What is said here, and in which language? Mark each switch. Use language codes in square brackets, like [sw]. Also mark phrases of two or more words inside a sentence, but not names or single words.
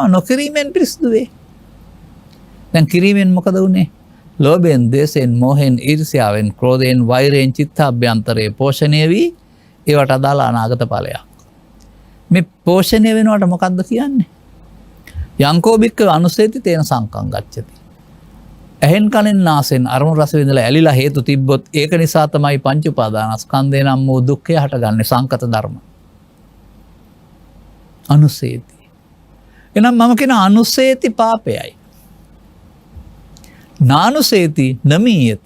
[si] නොකිරීමෙන් පිරිසිදු වේ. දැන් කිරීමෙන් මොකද වුනේ? ලෝභයෙන්, ද්වේෂයෙන්, මෝහයෙන්, ඊර්ෂ්‍යාවෙන්, ක්‍රෝධයෙන්, වෛරයෙන් චිත්තාභ්‍යන්තරයේ පෝෂණය වී ඒවට අදාළ අනාගත ඵලයක්. මේ පෝෂණය වෙනවට මොකද්ද කියන්නේ? [pi] යංකෝ බික්ක අනුසේති තේන සංකං ගච්ඡති. [si] ඇහෙන් කනෙන් නාසෙන් අරමුණු රස විඳලා ඇලිලා හේතු තිබ්බොත් ඒක නිසා තමයි පංච උපාදානස්කන්ධය නම් වූ දුක්ඛය හටගන්නේ. සංකත ධර්ම. අනුසේති. එහෙනම් මම කියන අනුසේති පාපයයි. [pi] නානුසේති නමීයති.